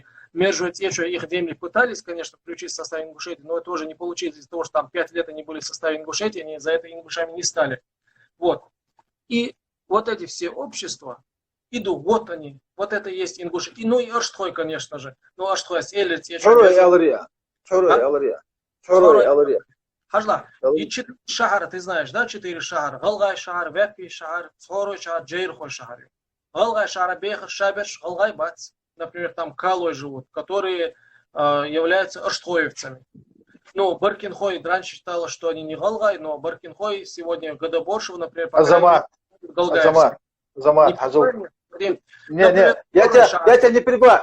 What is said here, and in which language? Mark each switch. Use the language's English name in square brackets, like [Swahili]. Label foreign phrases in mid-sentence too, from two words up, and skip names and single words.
[Russian] Междуэтнические их земли пытались, конечно, включить в состав Ингушетии, но это уже не получилось из-за того, что там 5 лет они были в составе Ингушетии, они за это ингушами не стали. Вот. И вот эти все общества, идут, вот они, вот это есть Ингушетия. Ну и Аштхой, конечно же. Ну Аштхой, Элец, Алария. Хажла, и 4 шахара, ты знаешь, да, 4 шахара. Галгай шахар, Веппи шахар, Цхорой шахар, Джейрхой шахар. Галгай шахар, Бехар, Шаберш, Галгай Бац. Например, там Калой живут, которые являются аштхоевцами. Ну, Баркинхой раньше считала, что они не Галгай, но Баркинхой сегодня Гадаборшев, например, Азамат, Хазул. Не, я тебя не перебиваю.